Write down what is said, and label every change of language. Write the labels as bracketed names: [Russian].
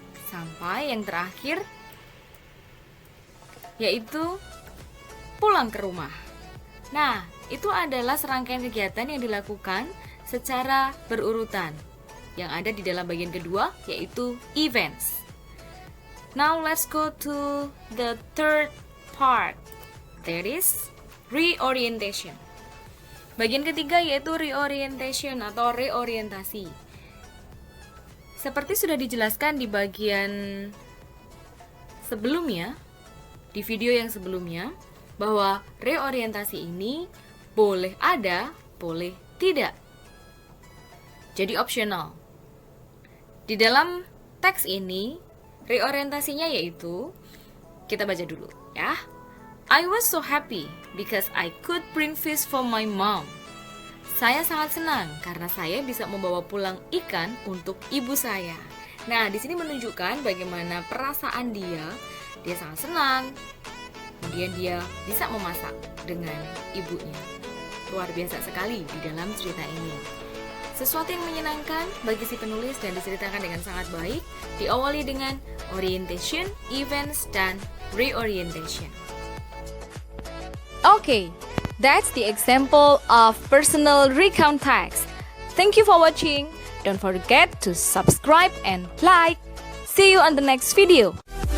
[Indonesian] sampai yang terakhir yaitu pulang ke rumah. Nah, itu adalah serangkaian kegiatan yang dilakukan secara berurutan yang ada di dalam bagian kedua yaitu events. [English] Now let's go to the third part, that is reorientation. [Indonesian] Bagian ketiga yaitu reorientation atau reorientasi. Seperti sudah dijelaskan di bagian sebelumnya, di video yang sebelumnya, bahwa reorientasi ini boleh ada, boleh tidak. Jadi optional. Di dalam teks ini, reorientasinya yaitu, kita baca dulu ya. [English] I was so happy because I could bring fish for my mom. [Indonesian] Saya sangat senang karena saya bisa membawa pulang ikan untuk ibu saya. Nah, di sini menunjukkan bagaimana perasaan dia. Dia sangat senang. Kemudian dia bisa memasak dengan ibunya. Luar biasa sekali di dalam cerita ini. Sesuatu yang menyenangkan bagi si penulis dan diceritakan dengan sangat baik, diawali dengan orientation, events, dan reorientation. [English] Okay, that's the example of personal recount text. Thank you for watching. Don't forget to subscribe and like. See you on the next video.